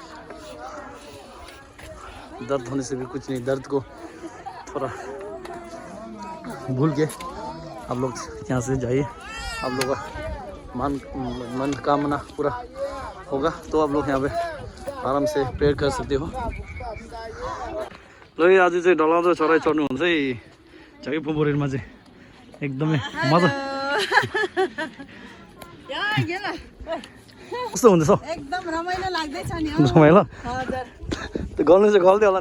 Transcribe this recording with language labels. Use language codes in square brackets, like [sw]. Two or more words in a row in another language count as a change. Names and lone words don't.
[hi] दर्द होने से भी कुछ नहीं, दर्द को थोड़ा भूल के आप लोग यहाँ से जाइए। आप लोगों का मन कामना पूरा होगा तो आप लोग यहाँ पे आराम से प्रेयर कर सकते हो। [ne] ल आज चाहिँ डलाउँदो चढाइ चढ्नुहुन्छ है झागी फुम्बुरमा चाहिँ एकदमै मजा। कस्तो हुँदैछ? एकदम रमाइलो लाग्दैछ नि। रमाइलो हजुर, त्यो गल्नु चाहिँ गल्दै होला नि।